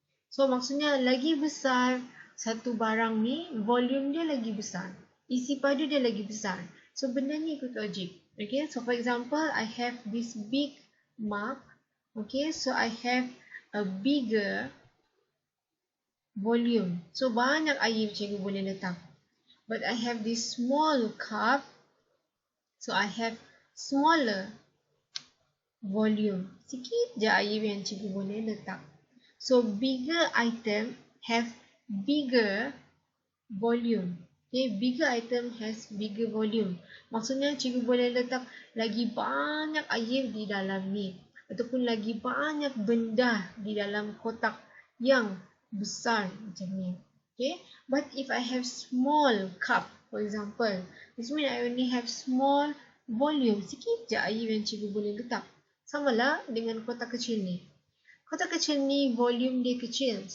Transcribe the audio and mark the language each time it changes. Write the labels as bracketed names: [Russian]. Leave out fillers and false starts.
[Malay] So maksudnya lagi besar satu barang ni, volume dia lagi besar. Isi padu dia lagi besar. So, benda ni ikut logik. [English] Okay, so for example, I have this big mug. Okay, so I have a bigger volume. [Malay] So, banyak air cikgu boleh letak. [English] But I have this small cup. So, I have smaller volume. [Malay] Sikit je air yang cikgu boleh letak. [English] So, bigger item have bigger volume. Okay, bigger item has bigger volume. [Malay] Maksudnya cikgu boleh letak lagi banyak air di dalam ni. Ataupun lagi banyak benda di dalam kotak yang besar macam ni. [English] Okay, but if I have small cup, for example, this means I only have small volume. [Malay] Sikit je air yang cikgu boleh letak. Samalah dengan kotak kecil ni. Kotak kecil ni volume dia kecil.